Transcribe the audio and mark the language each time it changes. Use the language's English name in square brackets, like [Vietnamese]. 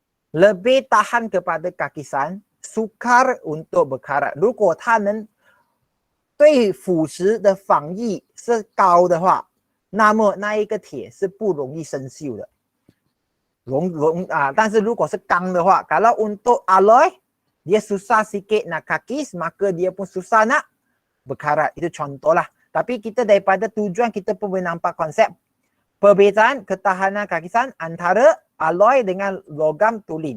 [Malay] Lebih tahan kepada kakisan, sukar untuk berkarat. [Chinese] 如果它能对腐蚀的防御是高的话，那么那一个铁是不容易生锈的。但是如果是钢的话， [Malay] kalau untuk alloy, dia susah sikit nak kakis, maka dia pun susah nak berkarat. Itu contoh lah. Tapi kita daripada tujuan kita pun boleh nampak konsep perbezaan ketahanan kakisan antara alloy dengan logam tuli.